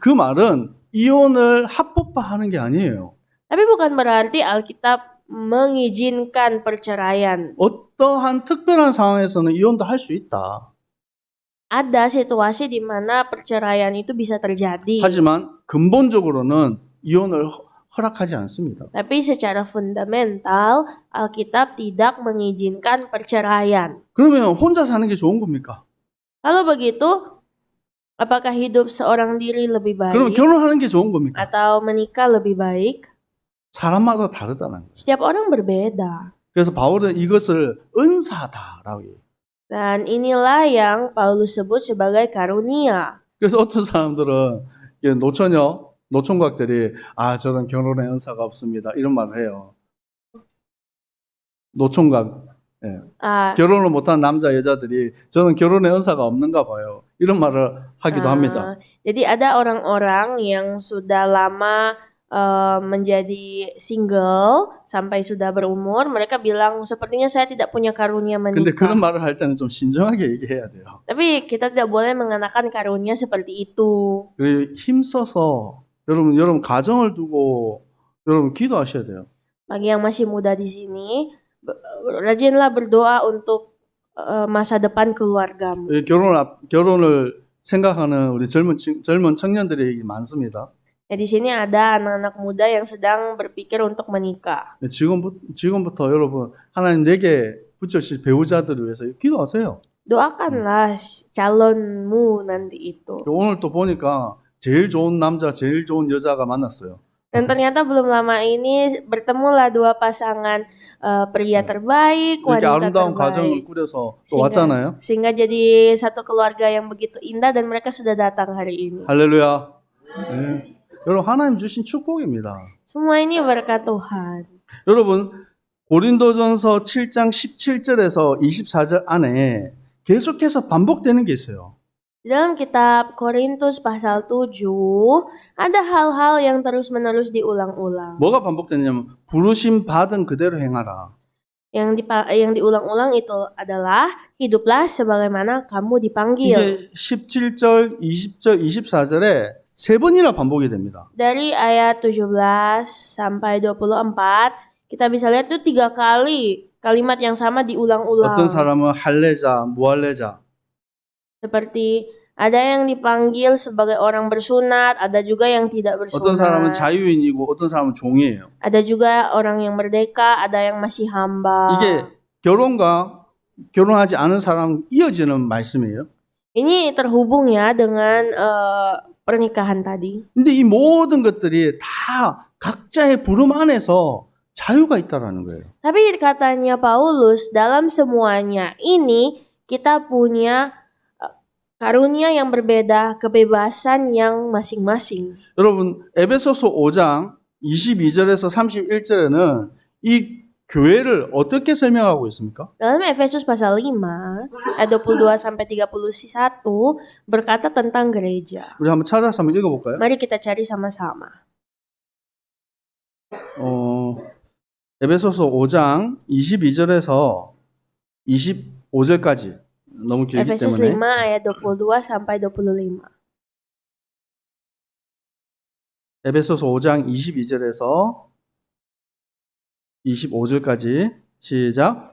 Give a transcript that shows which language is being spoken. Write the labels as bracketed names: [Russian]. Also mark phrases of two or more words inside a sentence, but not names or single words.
[Korean] 그 말은 이혼을 합법화하는 게 아니에요. [Indonesian] Tapi bukan berarti Alkitab mengizinkan perceraian. [Korean] 어떠한 특별한 상황에서는 이혼도 할 수 있다. [Indonesian] Ada situasi di mana perceraian itu bisa terjadi. [Korean] 하지만 근본적으로는 이혼을 허락하지 않습니다. [Indonesian] Tapi secara fundamental, Alkitab tidak mengizinkan perceraian. [Korean] 그러면 혼자 사는 게 좋은 겁니까? [Indonesian] Kalau begitu, apakah hidup seorang diri lebih [Korean] 그러면 [Indonesian] baik [Korean] 결혼하는 게 좋은 겁니까? [Indonesian] atau menikah lebih baik? [Korean] 사람마다 다르다는 거예요. [Indonesian] Setiap orang berbeda. [Korean] 그래서 바울은 이것을 은사다라고 해요. [Indonesian] Dan inilah yang Paulus sebut sebagai karunia. [Korean] 그래서 어떤 사람들은 이게 노총각들이 저는 결혼의 은사가 없습니다. 이런 말을 해요. 노총각, Ah, 결혼을 못한 남자 여자들이 저는 결혼의 은사가 없는가 봐요. 이런 말을 하기도 합니다. [Indonesian] Jadi ada orang-orang yang sudah lama menjadi single sampai sudah berumur, mereka bilang sepertinya saya tidak punya karunia [Korean] 근데 그런 [Indonesian] menikah. [Korean] 말을 할 때는 좀 신중하게 얘기해야 돼요. [Indonesian] Tapi kita tidak boleh mengenakan karunia seperti itu. [Korean] 그리고 힘써서 여러분 가정을 두고 여러분 기도하셔야 돼요. [Indonesian] Bagi yang masih muda di sini, rajinlah berdoa untuk masa depan keluargamu. [Korean] 결혼을 생각하는 우리 젊은 청년들이 많습니다. [Indonesian] Di sini ada anak-anak muda yang sedang berpikir untuk menikah. [Korean] 지금부터 여러분 하나님 내게 붙여주실 배우자들을 위해서 기도하세요. [Indonesian] Doakanlah calonmu nanti itu. [Korean] 오늘 또 보니까 제일 좋은 남자, 제일 좋은 여자가 만났어요. [Indonesian] Dan ternyata belum lama ini bertemulah dua pasangan pria terbaik, [Korean] 이렇게 [Indonesian] wanita [Korean] 아름다운 가정을 [Indonesian] terbaik. [Korean] 꾸려서 또 왔잖아요. [Indonesian] Sehingga jadi satu keluarga yang begitu indah dan mereka sudah datang hari ini. [Korean] 할렐루야. 네. 여러분 하나님 주신 축복입니다. [Indonesian] Semua ini berkat Tuhan. [Korean] 여러분 고린도전서 7장 17절에서 24절 안에 계속해서 반복되는 게 있어요. [Indonesian] Di dalam kitab Korintus pasal 7, ada hal-hal yang terus-menerus diulang-ulang. [Korean] 뭐가 반복되냐면 부르심 받은 그대로 행하라. [Indonesian] Yang diulang-ulang itu adalah hiduplah sebagaimana kamu dipanggil. [Korean] 이게 17절, 20절, 24절에 세 번이나 반복이 됩니다. [Indonesian] Dari ayat 17 sampai 24, kita bisa lihat itu 3 kali kalimat yang sama diulang-ulang. [Korean] 어떤 사람은 할례자, 무할례자. [Indonesian] Seperti ada yang dipanggil sebagai orang bersunat, ada juga yang tidak [Korean] 어떤 사람은 [Indonesian] bersunat. [Korean] 자유인이고 어떤 사람은 종이에요. [Indonesian] Ada juga orang yang merdeka, ada yang masih hamba. [Korean] 이게 결혼하지 않은 사람 이어지는 말씀이에요. [Indonesian] Ini terhubung ya dengan pernikahan tadi. [Korean] 근데 이 모든 것들이 다 각자의 부름 안에서 자유가 있다라는 거예요. [Indonesian] Tapi katanya Paulus, dalam semuanya ini kita punya karunia yang berbeda, kebebasan yang masing-masing. [Korean] 여러분 에베소서 5장 22절에서 31절에는 이 교회를 어떻게 설명하고 있습니까? [Indonesian] Dalam Efesus pasal 5 ayat 22 sampai 31 berkata tentang gereja. [Korean] 우리 한번 찾아서 한번 읽어볼까요? [Indonesian] Mari kita cari sama-sama. [Korean] 에베소서 5장 22절에서 25절까지 너무 길기 [Indonesian] Efesus 5 [Korean] 때문에 [Indonesian] ayat 22 sampai 25. [Korean] 에베소서 5장 22절에서 25절까지 시작.